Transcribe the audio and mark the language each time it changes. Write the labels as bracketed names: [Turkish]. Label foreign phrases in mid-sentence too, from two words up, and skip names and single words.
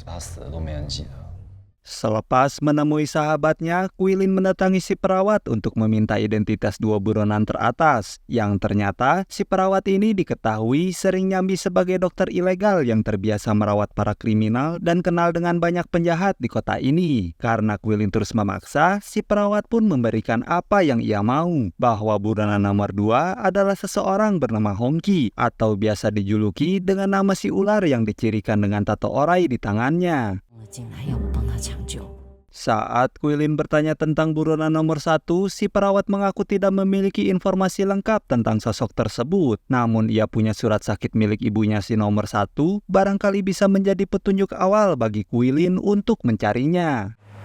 [Indonesian] Selepas menemui sahabatnya, Quilin mendatangi si perawat untuk meminta identitas 2 buronan teratas, yang ternyata si perawat ini diketahui sering nyambi sebagai dokter ilegal yang terbiasa merawat para kriminal dan kenal dengan banyak penjahat di kota ini. Karena Quilin terus memaksa, si perawat pun memberikan apa yang ia mau, bahwa buronan nomor 2 adalah seseorang bernama Hongki, atau biasa dijuluki dengan nama si ular yang dicirikan dengan tato orai di tangannya. [Chinese] 我进来要我帮他抢救。 [Indonesian] Saat Quilin bertanya tentang buronan nomor 1, si perawat mengaku tidak memiliki informasi lengkap tentang sosok tersebut. Namun ia punya surat sakit milik ibunya si nomor 1, barangkali bisa menjadi petunjuk awal bagi Quilin untuk mencarinya.